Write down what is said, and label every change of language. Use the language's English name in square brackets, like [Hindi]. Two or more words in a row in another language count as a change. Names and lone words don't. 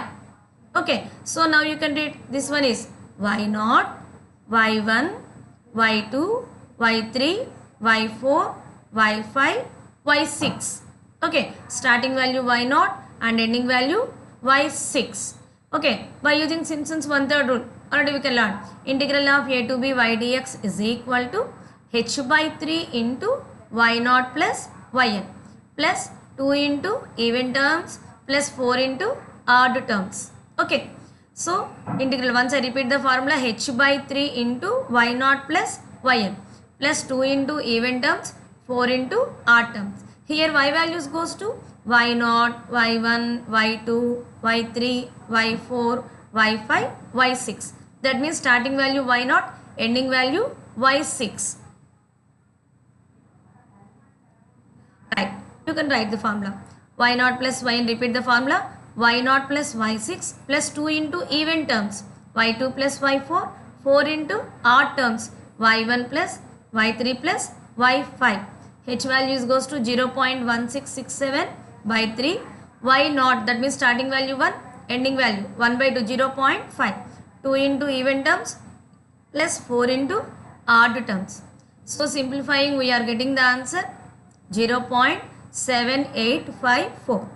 [English] Okay, so now you can read this one is y0, y1, y2, y3, y4, y5, y6. Okay, starting value y0 and ending value y6. Okay, by using Simpson's 1/3 rule, already we can learn integral of a to b y dx is equal to h by 3 into y0 plus yn plus 2 into even terms plus 4 into odd terms. Okay, so integral, once I repeat the formula, h by 3 into y0 plus yn plus 2 into even terms, 4 into odd terms. Here y values goes to y0, y1, y2, y3, y4, y5, y6. That means starting value y0, ending value y6. Right, you can write the formula y0 plus yn, repeat the formula y0 plus y6 plus 2 into even terms, y2 plus y4, 4 into odd terms, y1 plus y3 plus y5. H values goes to 0.1667 by 3, y0, that means starting value 1, ending value 1 by 2 0.5, 2 into even terms plus 4 into odd terms. So simplifying we are getting the answer 0.7854.